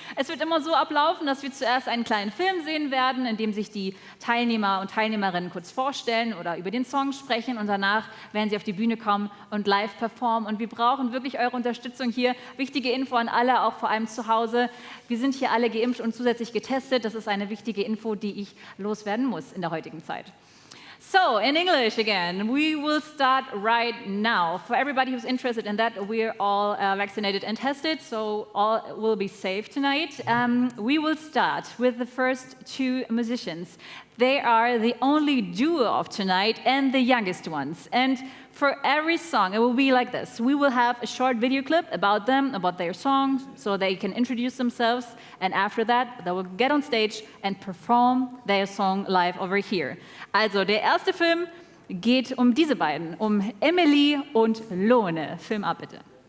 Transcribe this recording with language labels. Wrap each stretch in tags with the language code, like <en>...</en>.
<de>Es wird immer so ablaufen, dass wir zuerst einen kleinen Film sehen werden, in dem sich die Teilnehmer und Teilnehmerinnen kurz vorstellen oder über den Song sprechen und danach werden sie auf die Bühne kommen und live performen. Und wir brauchen wirklich eure Unterstützung hier. Wichtige Info an alle, auch vor allem zu Hause. Wir sind hier alle geimpft und zusätzlich getestet. Das ist eine wichtige Info, die ich loswerden muss in der heutigen Zeit.</de> <en>So, in English again, we will start right now. For everybody who's interested in that, we're all vaccinated and tested, so all will be safe tonight. We will start with the first two musicians. They are the only duo of tonight and the youngest ones. And for every song, it will be like this. We will have a short video clip about them, about their song, so they can introduce themselves. And after that, they will get on stage and perform their song live over here.</en> <de>Also, der erste Film geht um diese beiden, um Emily und Lone. Film ab, bitte.</de>